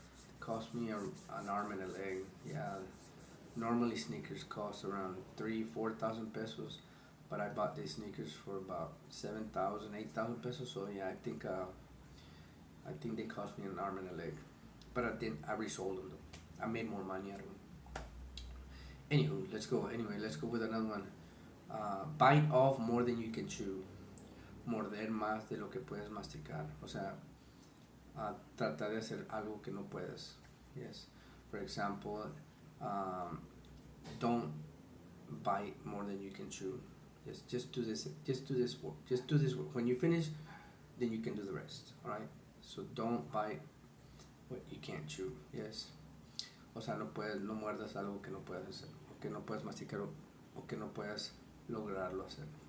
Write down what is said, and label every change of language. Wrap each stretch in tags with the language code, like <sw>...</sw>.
<en>It cost me an arm and a leg. Yeah, normally sneakers cost around 3,000-4,000 pesos, but I bought these sneakers for about 7,000-8,000 pesos. So yeah, I think they cost me an arm and a leg, but I resold them though. I made more money out of them. Anywho, let's go with another one. Bite off more than you can chew.</en> <es>Morder más de lo que puedes masticar. O sea, tratar de hacer algo que no puedes.</es> <en>Yes. For example, don't bite more than you can chew. Yes, just do this work. When you finish, then you can do the rest. All right. So don't bite what you can't chew. Yes.</en> <es>O sea, no muerdas algo que no puedes hacer, o que no puedes masticar, o que no puedes lograrlo hacer.</es>